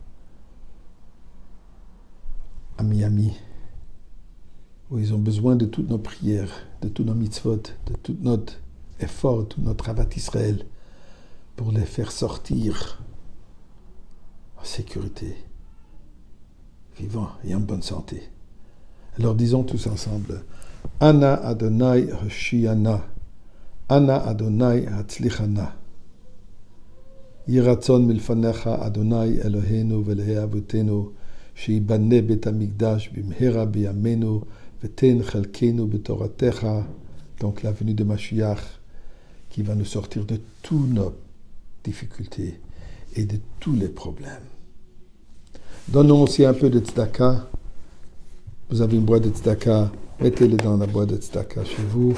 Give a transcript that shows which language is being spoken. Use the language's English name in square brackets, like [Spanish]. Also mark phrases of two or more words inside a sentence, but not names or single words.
[French] à Miami, où ils ont besoin de toutes nos prières, de tous nos mitzvot, de tout notre effort, de tout notre [Hebrew] אהבת ישראל, [French] pour les faire sortir en sécurité, vivants et en bonne santé. Alors disons tous ensemble, [Hebrew] אנא אדוני הושיענא אנא אדוני הצליחנא יהי רצון מלפניך אדוני אלוהינו ואלוהי אבותינו שיבנה בית המקדש במהרה בימינו ותן חלקנו בתורתך. [French] Donc la venue de Mashiach qui va nous sortir de toutes nos difficultés et de tous les problèmes. Donnons aussi un peu de tzedaka. Vous avez une boîte de tzedaka, mettez-le dans la boîte de tzedaka chez vous.